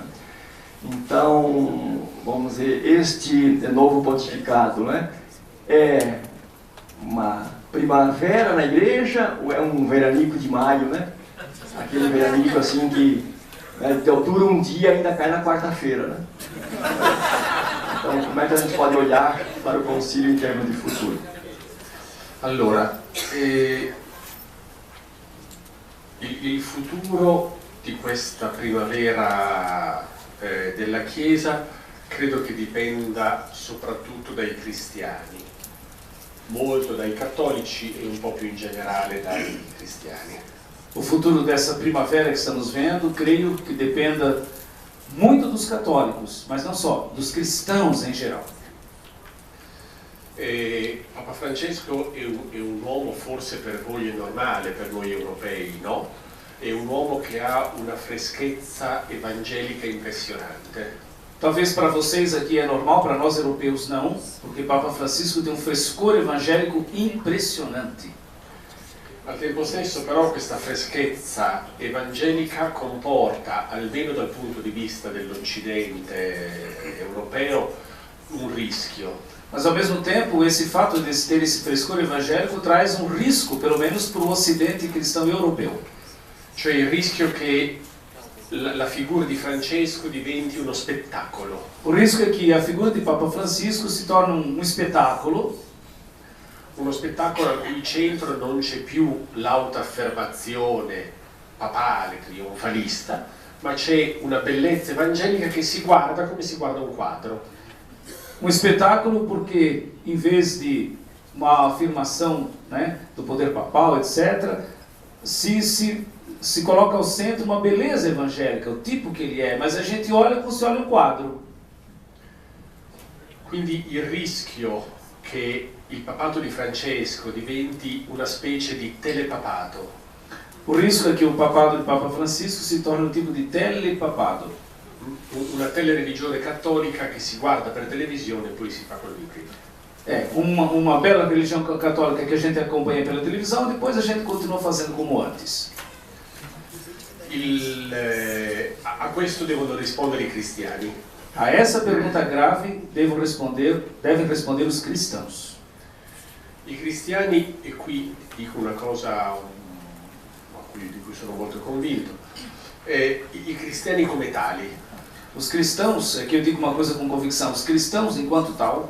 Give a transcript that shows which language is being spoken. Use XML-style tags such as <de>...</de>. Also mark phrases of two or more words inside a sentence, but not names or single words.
<pt>Então, vamos dizer, este novo pontificado, né, é uma primavera na igreja ou é um veranico de maio, né? Aquele veranico assim que, né, dura um dia e ainda cai na quarta-feira, né? Então, como é que a gente pode olhar para o concílio em termos de futuro?</pt> <it>Allora, il futuro di questa primavera della Chiesa credo che dipenda soprattutto dai cristiani, molto dai cattolici e un po' più in generale dai cristiani.</it> <pt>O futuro dessa primavera que estamos vendo, creio que dependa muito dos católicos, mas não só, dos cristãos em geral.</pt> <it>Papa Francesco è un uomo, forse per voi è normale, per noi europei no? È un uomo che ha una freschezza evangelica impressionante.</it> <pt>Talvez para vocês aqui é normal, para nós europeus não, porque Papa Francisco tem um frescor evangélico impressionante.</pt> <it>Al tempo stesso però questa freschezza evangelica comporta, almeno dal punto di vista dell'Occidente europeo, un rischio.</it> <pt>Mas ao mesmo tempo, esse fato de ter esse frescor evangélico traz um risco, pelo menos para o Ocidente cristão europeu.</pt> <it>Cioè il rischio che la figura di Francesco diventi uno spettacolo.</it> <pt>O risco é que a figura de Papa Francisco se torne um espetáculo.</pt> <it>Uno spettacolo al cui centro non c'è più l'autoaffermazione papale, trionfalista, ma c'è una bellezza evangelica che si guarda come si guarda un quadro.</it> <pt>Um espetáculo porque, em vez de uma afirmação, né, do poder papal, etc., se coloca ao centro uma beleza evangélica, o tipo que ele é, mas a gente olha como se olha um quadro.</pt> <it>Quindi il rischio che il papato di Francesco diventi una specie di telepapato.</it> <pt>O risco é que o papado de Papa Francisco se torne um tipo de telepapado.</pt> <it>Una telereligione cattolica che si guarda per televisione e poi si fa quello di prima.</it> <pt>É, uma bela religião católica que a gente acompanha pela televisão, depois a gente continua fazendo como antes.</pt> <it>A questo devono rispondere i cristiani.</it> <pt>A essa pergunta grave devem responder os cristãos.</pt> <it>I cristiani, e qui dico una cosa di cui sono molto convinto, i cristiani come tali.</it> <pt>Os cristãos, aqui eu digo uma coisa com convicção, os cristãos enquanto tal,</pt>